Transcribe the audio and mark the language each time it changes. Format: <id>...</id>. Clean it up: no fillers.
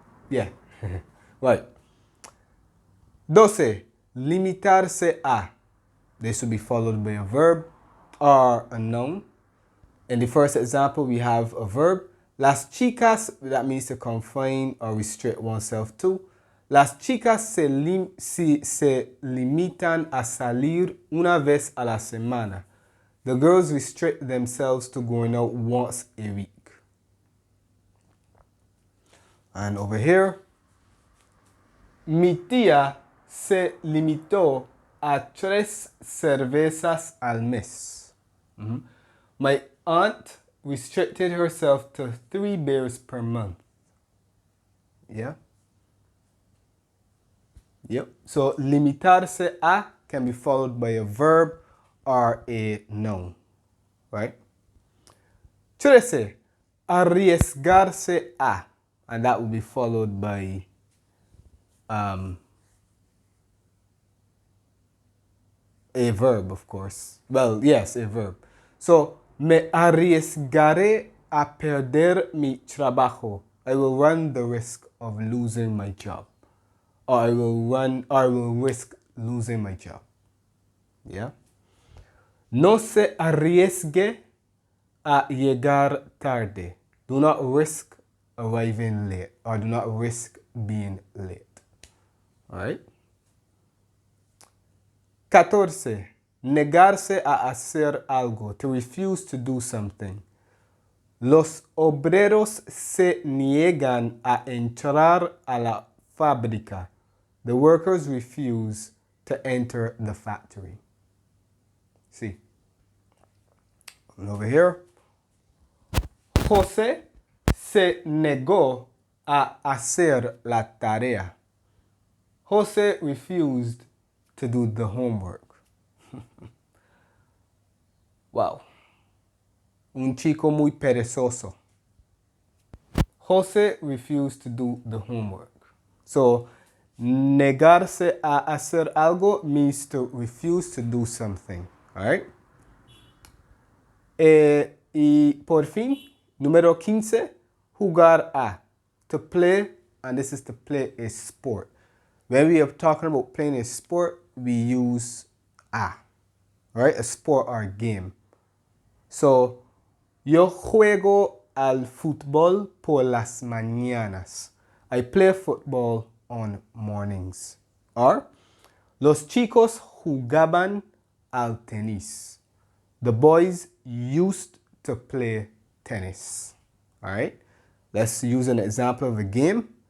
<en>Yeah, right. 12, limitarse a. This should be followed by a verb or a noun. In the first example, we have a verb.</en> <es>Las chicas,</es> <en>that means to confine or restrict oneself to.</en> <es>Las chicas se limitan a salir una vez a la semana.</es> <en>The girls restrict themselves to going out once a week. And over here,</en> <es>mi tía se limitó a 3 cervezas al mes.</es> <en>My aunt restricted herself to 3 beers per month. Yeah? Yep. So, limitarse a can be followed by a verb or a noun. Right? 13, arriesgarse a. And that will be followed by a verb, of course. Well, yes, a verb.</en> <es>So, me arriesgaré a perder mi trabajo.</es> <en>I will run the risk of losing my job. Or I will risk losing my job. Yeah?</en> <es>No se arriesgue a llegar tarde.</es> <en>Do not risk arriving late, or do not risk being late. Alright? 14.</en> <es>Negarse a hacer algo,</es> <en>to refuse to do something.</en> <es>Los obreros se niegan a entrar a la fábrica.</es> <en>The workers refuse to enter the factory. See? And over here,</en> <es>José se negó a hacer la tarea.</es> <en>José refused to do the homework.</en> <es>Wow. Un chico muy perezoso.</es> <en>José refused to do the homework. So,</en> <es>negarse a hacer algo</es> <en>means to refuse to do something. Alright?</en> <es>Y por fin, número 15, jugar a.</es> <en>To play, and this is to play a sport. When we are talking about playing a sport, we use a. Right? A sport or a game.</en> <es>So, yo juego al fútbol por las mañanas.</es> <en>I play football on mornings.</en> <es>Or, los chicos jugaban al tenis.</es> <en>The boys used to play tennis. All right? Let's use an example of a game.</en>